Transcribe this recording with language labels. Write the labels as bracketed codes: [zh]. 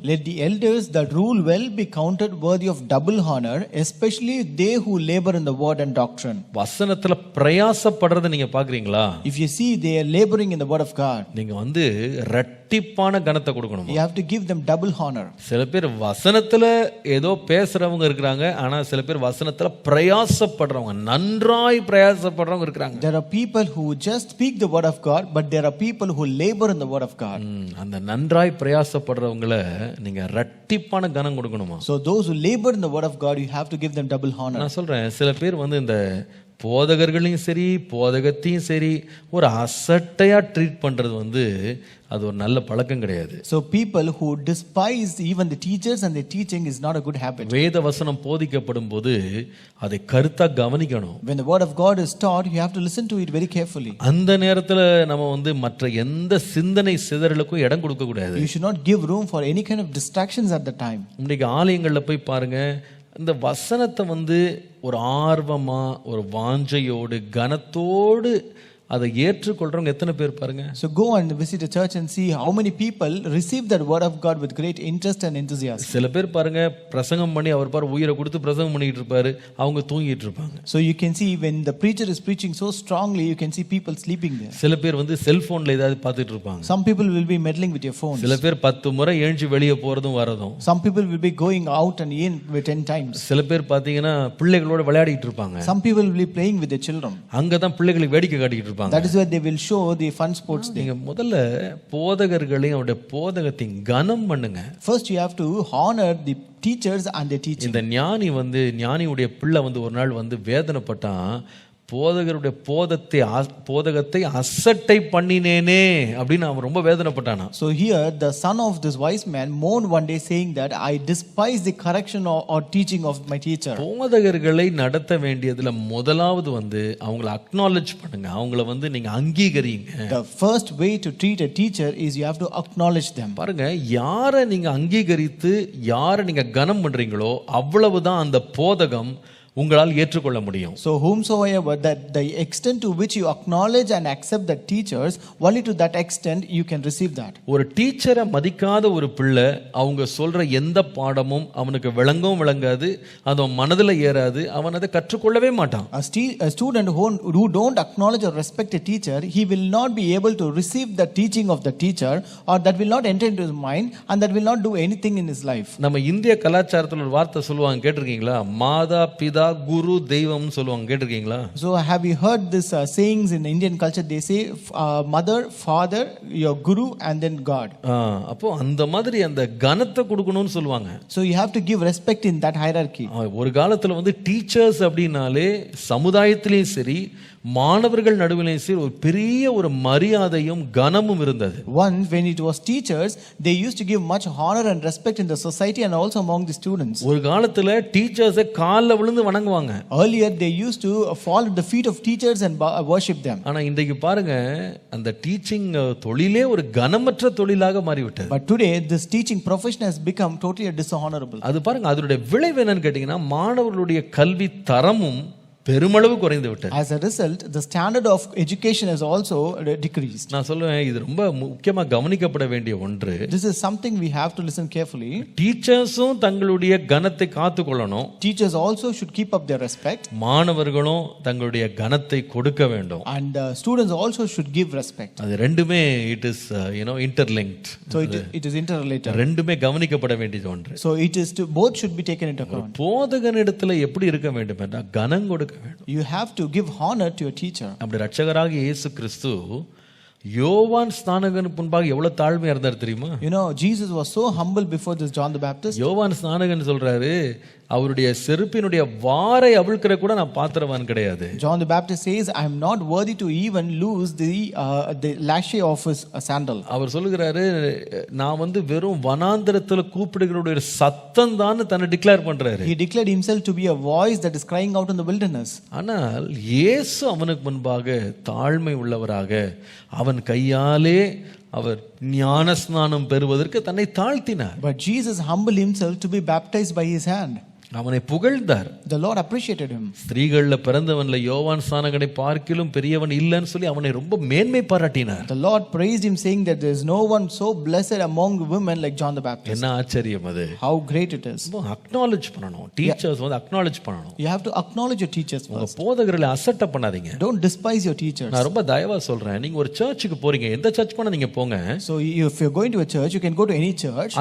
[en] let the elders that rule well be counted worthy of double honor, especially they who labor in the word and doctrine. [ta] வசனத்துல பிரயாசப்படுறத நீங்க பாக்குறீங்களா? [en] If you see they are laboring in the word of God, [ta] நீங்க வந்து இரட்டிப்பான கனத்தை கொடுக்கணும். [en] you have to give them double honor. [ta] சில பேர் வசனத்துல ஏதோ பேசுறவங்க இருக்கிறாங்க, ஆனா சில பேர் வசனத்துல பிரயாசப்படுறவங்க, நன்றாய் பிரயாசப்படுறவங்க இருக்கிறாங்க. [en] There are people who just speak the word of God, but there are people who labor in the word of God. [ta] அந்த நன்றாய் பிரயாசப்படுறவங்களை நீங்க இரட்டிப்பான கனம் கொடுக்கணுமா? [en] So those who labor in the word of God, you have to give them double honor. [ta] நான் சொல்றேன், சில பேர் வந்து இந்த போதகர்களையும் சரி போதகத்தையும் சரி ஒரு அசட்டையா ட்ரீட் பண்றது வந்து அது ஒரு நல்ல பழக்கம் கிடையாது. [en] So people who despise even the teachers and the teaching is not a good habit. [ta] வேத வசனம் போதிக்கப்படும் போது அதை கருத்தா கவனிக்கணும். [en] When the word of God is taught, you have to listen to it very carefully. [ta] அந்த நேரத்துல நம்ம வந்து மற்ற எந்த சிந்தனை சிதறலுக்கும் இடம் கொடுக்க கூடாது. [en] You should not give room for any kind of distractions at the time. [ta] இன்னைக்கு ஆலயங்கள்ல போய் பாருங்க, இந்த வசனத்தை வந்து ஒரு ஆர்வமா ஒரு வாஞ்சையோடு கனத்தோடு அதை ஏற்றுக்கொள்றவங்க எத்தனை பேர் பாருங்க. [en] So go and visit a church and see how many people receive that word of God with great interest and enthusiasm. [ta] சில பேர் பாருங்க, பிரசங்கம் பண்ணி அவர் பாரு உயிரை கொடுத்து பிரசங்கம் பண்ணிட்டு இருப்பாரு, அவங்க தூங்கிட்டு இருப்பாங்க. [en] So you can see when the preacher is preaching so strongly, you can see people sleeping there. [ta] சில பேர் வந்து செல்போன்ல ஏதாவது பார்த்துட்டு இருப்பாங்க. [en] Some people will be meddling with your phones. [ta] சில பேர் 10 முறை எழுந்து வெளியே போறதும் வரதும். [en] Some people will be going out and in 10 times. [ta] சில பேர் பாத்தீங்கன்னா பிள்ளைகளோட விளையாடிட்டு இருப்பாங்க. [en] Some people will be playing with their children. [ta] அங்கதான் பிள்ளைகளுக்கு வேடிக்கை காட்டிட்டு இருப்பாங்க. [en] That is where they will show the fun sports there. [ta] நீங்க முதல்ல போதகர்களையும் அவருடைய போதகத்தின் கனம் பண்ணுங்க. [en] First you have to honor the teachers and their teaching. [ta] இந்த ஞானியுடைய பிள்ளை வந்து ஒரு நாள் வந்து வேதனைப்பட்டான், போதகருடைய போதகத்தை அசட்டை பண்ணினேனே அப்படின்னு அவன் ரொம்ப வேதனைப்பட்டானா. [en] So here the son of this wise man mourned one day saying that I despise the correction or teaching of my teacher. [ta] போதகர்களை நடத்த வேண்டியதுல முதலாவது வந்து அவங்களை அக்னாலஜ் பண்ணுங்க, அவங்கள வந்து நீங்க அங்கீகரிங்க. [en] The first way to treat a teacher is you have to acknowledge them. [ta] பாருங்க, யாரை நீங்க அங்கீகரித்து யாரை நீங்க கனம் பண்றீங்களோ அவ்வளவுதான் அந்த போதகம் உங்களால் ஏற்றுக்கொள்ள முடியும். [en] So whomsoever, that the extent to which you acknowledge and accept the teachers, only to that extent you can receive that. [ta] ஒரு டீச்சரை மதிக்காத ஒரு பிள்ளை அவங்க சொல்ற எந்த பாடமும் அவனுக்கு விளங்காது, அது மனதில் ஏறாது, அவன் அதை கற்றுக்கொள்ளவே மாட்டான். [en] A student who don't acknowledge or respect a teacher, he will not be able to receive the teaching of the teacher, or that will not enter into his mind, and that will not do anything in his life. [ta] நம்ம இந்திய கலாச்சாரத்தில் ஒரு வார்த்தை சொல்லுவாங்க, கேட்டிருக்கீங்களா? மாதா பிதா குரு தெய்வம்னு சொல்லுவாங்க, கேட்டிருக்கீங்களா? [en] So have you heard this sayings in Indian culture? They say mother, father, your guru, and then God. [ta] அப்போ அந்த மாதிரி அந்த கனத்தை கொடுக்கணும்னு சொல்லுவாங்க. [en] So you have to give respect in that hierarchy. [ta] ஒரு காலத்துல வந்து டீச்சர்ஸ் அப்படின்னாலே சமுதாயத்திலேயும் சரி மாணவர்கள் நடுவிலேயும் சரி ஒரு பெரிய ஒரு மரியாதையும் கனமும் இருந்தது. [en] Once when it was teachers, they used to give much honor and respect in the society and also among the students. [ta] ஒரு காலத்துல டீச்சர்ஸ் கால்ல விழுந்து வணங்குவாங்க. [en] Earlier they used to fall at the feet of teachers and worship them. [ta] ஆனா இன்றைக்கு பாருங்க, அந்த teaching தொழிலே ஒரு கனமற்ற தொழிலாக மாறிவிட்டது. [en] But today this teaching profession has become totally dishonorable. [ta] அது பாருங்க, அதனுடைய விளைவு என்னன்னு கேட்டீங்கன்னா மாணவர்களுடைய கல்வி தரமும் பெருமளவு குறைந்து விட்டது. [en] As a result, the standard of education has also decreased. [ta] நான் சொல்லுவேன், இது ரொம்ப முக்கியமா கவனிக்கப்பட வேண்டிய ஒன்று. [en] This is something we have to listen carefully. [ta] டீச்சர்ஸும் தங்களுடைய கனத்தை காத்துக்கொள்ளணும். [en] Teachers also should keep up their respect. [ta] மாணவர்களும் தங்களுடைய கனத்தை கொடுக்க வேண்டும். [en] And students also should give respect. [ta] அது ரெண்டுமே [en] it is interlinked. So it is interrelated. [ta] ரெண்டுமே கவனிக்கப்பட வேண்டியது ஒன்று. [en] So it is to both should be taken into account. [ta] போதகனிடத்துல எப்படி இருக்க வேண்டும் என்றால் கனம் கொடுக்க வேண்டும். [en] You have to give honor to your teacher. [ta] அப்படி ரட்சகராகிய இயேசு கிறிஸ்து யோவான் ஸ்நானகனுக்கு முன்பாக எவ்வளவு தாழ்மையா இருந்தார் தெரியுமா? [en] You know, Jesus was so humble before this John the Baptist. [ta] யோவான் ஸ்நானகன் சொல்றாரு, அவருடைய செருப்பினுடைய வாரை அவிழ்க்கிற கூட நான் பாத்திரவான் கிடையாது. [en] John the Baptist says, I am not worthy to even loose the lashes of his sandal. [ta] அவர் சொல்லுகிறாரு, நான் வந்து வெறும் வனாந்தரத்துல கூப்பிடுகிறவருடைய சத்தம் தான் தன்னை டிக்ளேர் பண்றாரு. [en] He declared himself to be a voice that is crying out in the wilderness. [ta] ஆனால் இயேசு அவனுக்கு முன்பாக தாழ்மை உள்ளவராக அவன் கையாலே அவர் ஞானஸ்நானம் பெறுவதற்கு தன்னை தாழ்த்தினார். [en] But Jesus humbled himself to be baptized by his hand. [ta] அவனை புகழ்ந்தார். [en] The Lord appreciated him. [ta] ஸ்திரீகள்ல பிறந்தவன்ல யோவான் ஸ்நானகனை பார்க்கிலும் பெரியவன் இல்லைன்னு சொல்லி அவனை ரொம்ப மேன்மை பாராட்டினார். [en] The Lord praised him, saying that there is no one so blessed among women like John the Baptist. [ta] என்ன ஆச்சரியம் அது. [en] How great it is. [ta] Acknowledge பண்ணணும். டீச்சர்ஸ் வந்து அக்னாலஜ் பண்ணணும். [en] You have to acknowledge your teachers first. [ta] போதகர்களை அசட்டை பண்ணாதீங்க. [en] Don't despise your teachers. [ta] நான் ரொம்ப தயவா சொல்றேன், நீங்க ஒரு சர்ச்சுக்கு போறீங்க, எந்த சர்ச் பண்ண நீங்க போங்க. [en] So if you're going to a church, you can go to any church.